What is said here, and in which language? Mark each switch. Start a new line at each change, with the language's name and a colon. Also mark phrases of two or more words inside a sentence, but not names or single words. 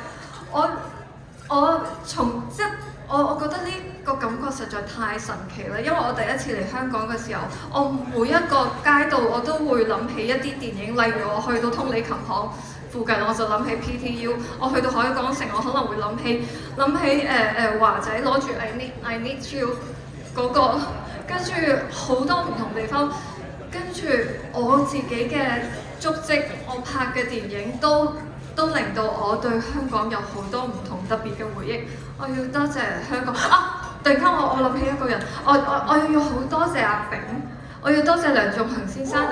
Cantonese: 我覺得呢個感覺實在太神奇啦！因為我第一次嚟香港嘅時候，我每一個街道我都會諗起一啲電影，例如我去到通利琴行附近，我就諗起 PTU； 我去到海港城，我可能會諗起華仔攞住
English: I need you
Cantonese: 嗰個，跟住好多唔同地方，跟住我自己嘅足跡，我拍嘅電影都令到我對香港有好多唔同特別嘅回憶。我要多謝香港突然間我諗起一個人，我要好多謝阿炳，我要多謝梁仲恒先生。